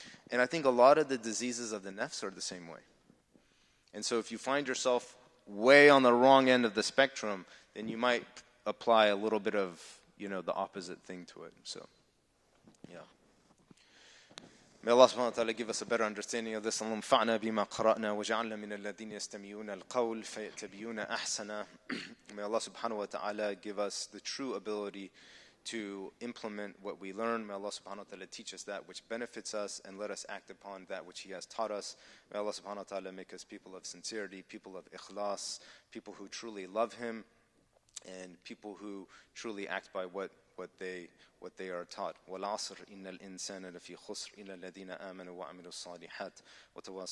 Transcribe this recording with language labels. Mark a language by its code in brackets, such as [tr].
[en] And I think a lot of the diseases of the nafs are the same way. And so if you find yourself way on the wrong end of the spectrum, then you might apply a little bit of, the opposite thing to it. So, yeah. May Allah subhanahu wa ta'ala give us a better understanding of this. [ar] اللهم انفعنا بما قرأنا وجعلنا من الذين يستمعون القول فيتبعون أحسنه. [en] May Allah subhanahu wa ta'ala give us the true ability to implement what we learn. May Allah subhanahu wa ta'ala teach us that which benefits us and let us act upon that which He has taught us. May Allah subhanahu wa ta'ala make us people of sincerity, people of ikhlas, people who truly love Him, and people who truly act by what they are taught. [ar] وَالْعَصْرِ إِنَّ الْإِنسَانَ لَفِي خُسْرٍ إِلَّا الَّذِينَ آمَنُوا وَعَمِلُوا الصَّالِحَاتِ وَتَوَاصَوْا